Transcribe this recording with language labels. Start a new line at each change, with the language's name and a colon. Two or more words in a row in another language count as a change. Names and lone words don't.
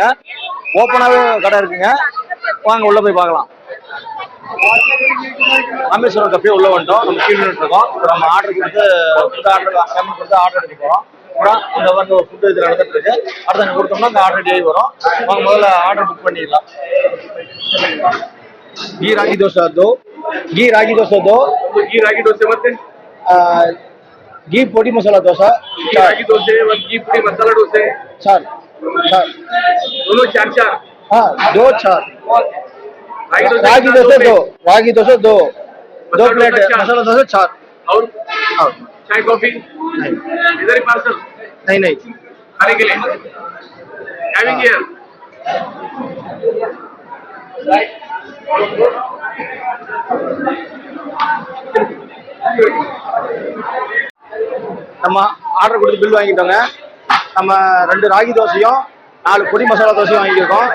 Tamil: ஓப்பனாகவே கடை இருக்குங்க, வாங்க உள்ள போய் பார்க்கலாம். ராமேஸ்வரம் கஃபே உள்ள வந்துட்டோம். நம்ம கீழே இருக்கோம். இப்போ நம்ம ஆர்டர் கொடுத்து ஆர்டர் எடுக்க போகிறோம். அப்புறம் இந்த வந்து ஃபுட்டு இது நடந்துட்டு இருக்கு. அடுத்த கொடுத்தோம்னா இந்த ஆர்டர் டே வரும். வாங்க முதல்ல
English: order book
Tamil: பண்ணிடலாம்.
Hindi: घी रागी डोसा दो, घी रागी डोसे ಮತ್ತೆ घी पोड़ी मसाला डोसा, रागी डोसे और घी पोड़ी मसाला डोसे 4 दोनों 4 हाँ 2 4 रागी डोसे 2 प्लेट मसाला डोसा 4 और चाय कॉफी इधर ही पार्सल नहीं खाने के लिए
English: having here.
Tamil: நம்ம ஆர்டர் கொடுத்து பில் வாங்கிட்டோங்க. நம்ம 2 ராகி தோசையும் 4 பொடி மசாலா தோசையும் வாங்கியிருக்கோம்.